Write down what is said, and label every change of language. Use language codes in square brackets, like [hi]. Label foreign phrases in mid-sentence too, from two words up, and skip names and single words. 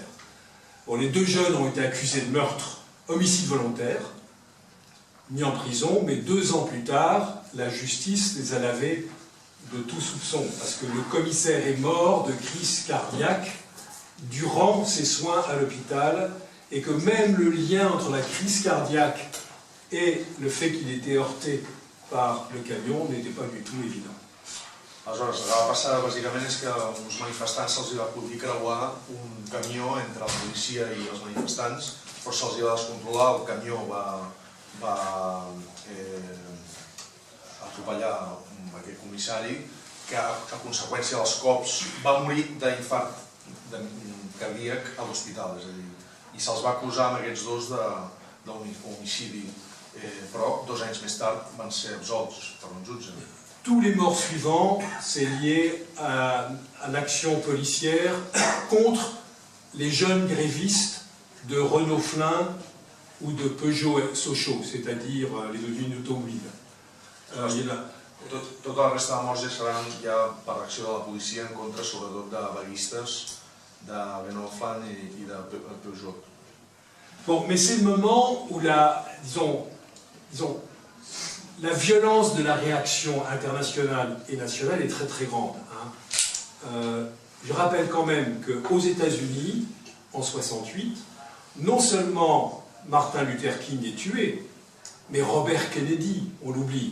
[fr] Bon, les deux jeunes ont été accusés de meurtre, homicide volontaire, mis en prison, mais 2 ans plus tard, la justice les a lavés de tout soupçon, parce que le commissaire est mort de crise cardiaque durant ses soins à l'hôpital, et que même le lien entre la crise cardiaque et le fait qu'il était heurté par le camion n'était pas du tout évident. [ca] Aleshores, el que va passar bàsicament és que a uns manifestants se'ls va acudir creuar un camió entre la policia i els manifestants, però se'ls va descontrolar, el camió va atropellar aquest comissari, que a conseqüència dels cops va morir d'infart cardíac a l'hospital, és a dir, i se'ls va acusar amb aquests dos d'homicidi, però 2 anys més tard van ser absolts per un jutge. [fr] Tous les morts suivants, c'est lié à l'action policière contre les jeunes grévistes de Renault Flain ou de Peugeot Sochaux, c'est-à-dire les usines automobiles. [ca] Tota la resta de morts ja seran ja per l'acció de la policia en contra, sobretot de vaguistes de Renault Flain i de Peugeot. [fr] Bon, mais c'est le moment où la violence de la réaction internationale et nationale est très très grande. Je rappelle quand même qu'aux États-Unis, en 68, non seulement Martin Luther King est tué, mais Robert Kennedy, on l'oublie.